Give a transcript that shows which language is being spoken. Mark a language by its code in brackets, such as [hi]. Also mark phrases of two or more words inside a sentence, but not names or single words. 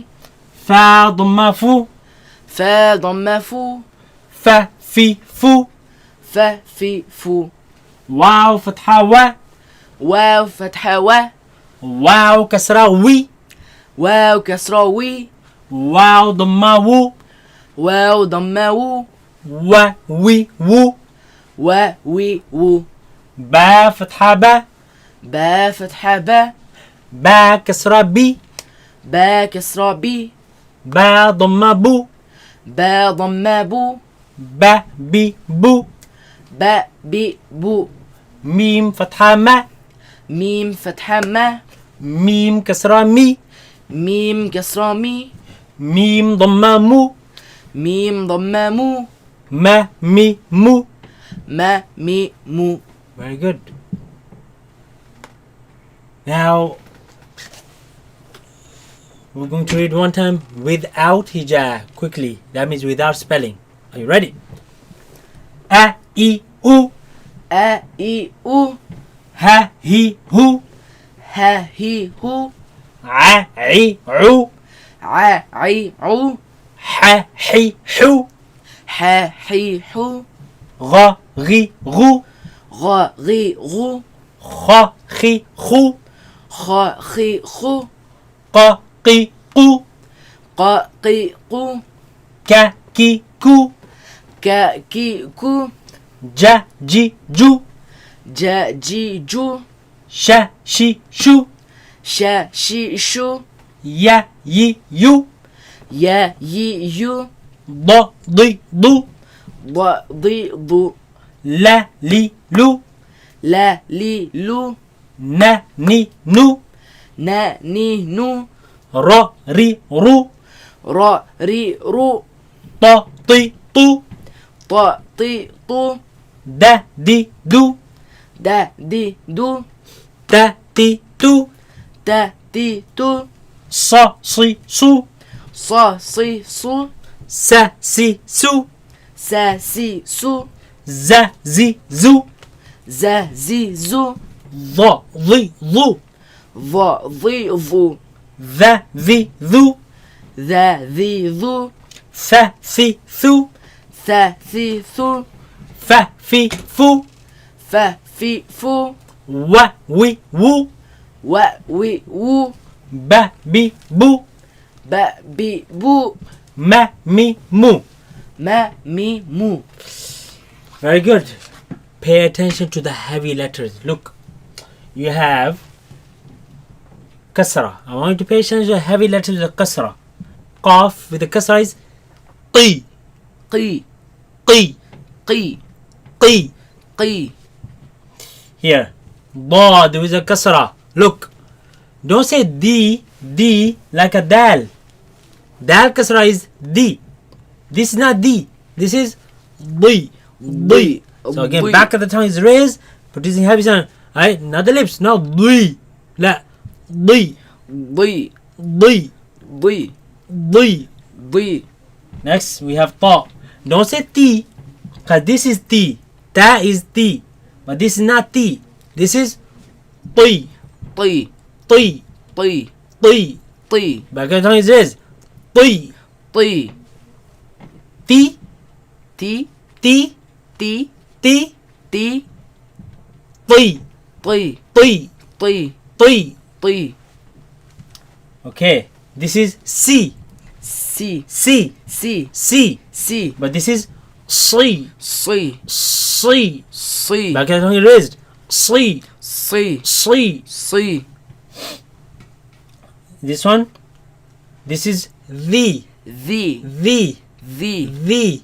[ar] فا ضمة فو. فا ضمة فو. فا في فو. فا في فو. واو فتحة وا. واو فتحة وا. واو كسرة وي. واو كسرة وي. واو ضمة وو. واو ضمة وو. و وي وو. و وي وو. با فتحة با. با فتحة با. با كسرة بي. با كسرة بي. با ضمة بو. با ضمة بو. با بي بو. با بي بو. ميم فتحة ما. ميم فتحة ما. ميم كسرة مي. ميم كسرة مي. ميم ضمة مو. ميم ضمة مو. ما مي مو. ما مي مو. [en] Very good. Now we're going to read one time without hijab quickly. That means without spelling. Are you ready? A I U. A I U. Ha hi hu. [ar] ها هي هو. A I U. ع عي عو. Ha hi hu. ح حي حو. Gha ghi gu. غ غي غو. Kha khi khu. خ خي خو. Qa qi qu. ق قي قو. Ka ki ku. ك كي كو. Ja ji ju. ج جي جو. Sha shi shu. ش شي شو. Ya yi yu. يا يي يو. Da di du. ض ضي ضو. La li lu. لا لي لو. Na ni nu. نا ني نو. Ra ri ru. را ري رو. Ta ti tu. ط طي طو. Da di du. دا دي دو. Ta ti tu. تا تي تو. Sa si su. صا صي صو. Sa si su. سا سي سو. Za zi zu. زا زي زو. Dha di du. ض ضي ضو. Tha vi du. ذا ذي ذو. Tha thi thu. ثا ثي ثو. Fa fi fu. فا في فو. Wa wi wu. و وي وو. Ba bi bu. با بي بو. Ma mi mu. ما مي مو. [en] Very good. Pay attention to the heavy letters. Look, you have kasra. I want you to pay attention to the heavy letters, the kasra. Qaf with the kasra is qi, [ar] قي qi, قي qi. قي. [en] Here, dad with a kasra. Look, don't say d like a dal. Dal kasra is d. This is not d. This is d. D. So again, D. back of the tongue is raised, producing heavy sound. Alright, not the lips. No, d. La, d, [ar] ضي d, ضي d. ضي. [en] Next, we have ta. Don't say t, because this is t. Ta is t, but this is not t. This is t, [ar] طي t, طي t. طي [en] Back of the tongue is raised. T, [ar] طي. t, تي t, تي t, تي. t, طي t, طي t. طي. [en] Okay, this is c, [ar] سي c, سي c. سي. [en] But this is C, [ar] صي C. صي [en] Back of the tongue is raised. C, [ar] صي C. صي. [en] This one, this is the, [ar] ذي the, ذي the.